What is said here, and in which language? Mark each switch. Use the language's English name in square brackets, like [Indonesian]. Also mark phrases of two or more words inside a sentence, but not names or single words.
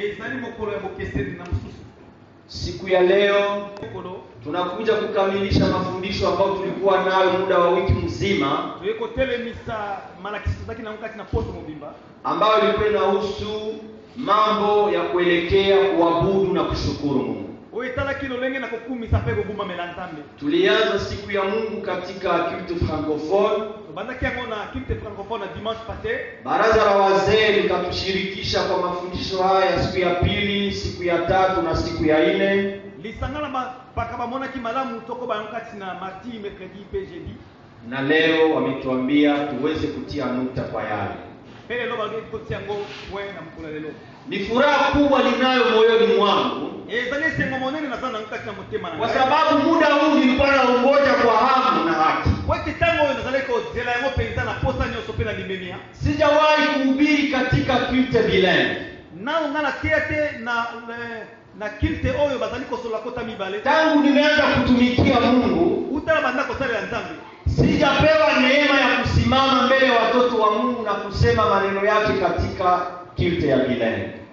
[Swahili] Siku ya leo tunakuja kukamilisha mafundisho ambayo tulikuwa nayo muda wa wiki mzima, ambayo ilikuwa inahusu mambo ya kuelekea kuabudu na kushukuru Mungu. Tulianza siku ya Mungu katika [French] culte francophone. [Swahili] Baraza la wazee likatushirikisha kwa mafundisho haya siku ya pili, siku ya tatu na siku ya 4. Na leo wametuambia tuweze kutia nukta kwa yale. Ni furaha kubwa ninayo moyoni mwangu, kwa sababu muda huu nilikuwa naongoja kwa hamu na haki. Sijawahi kuhubiri katika [French] culte bilingue. [Swahili] Tangu nimeanza kutumikia Mungu, sijapewa neema ya kusimama mbele ya watoto wa Mungu na kusema maneno yake katika culte ya bilingue.